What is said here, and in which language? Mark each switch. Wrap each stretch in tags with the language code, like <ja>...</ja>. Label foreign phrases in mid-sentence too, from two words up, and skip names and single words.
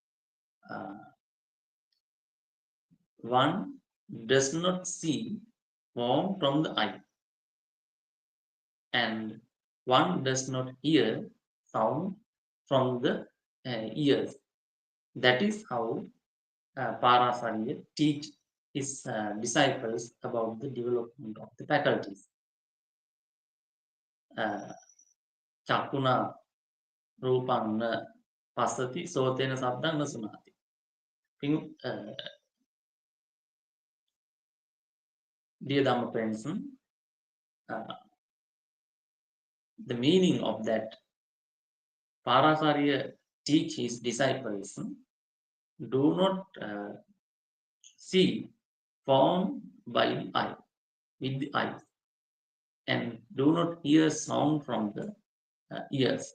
<en>One does not see form from the eye, and one does not hear sound from the ears. That is how Parasarya teach his disciples about the development of the faculties.</en> <pi>Chakuna rupang na pasati sotena sabdang na sunati.</pi> <en>Dear Dhamma friends, the meaning of that Parasarya teach his disciples do not see form by the eye, with the eyes, and do not hear sound from the ears.</en>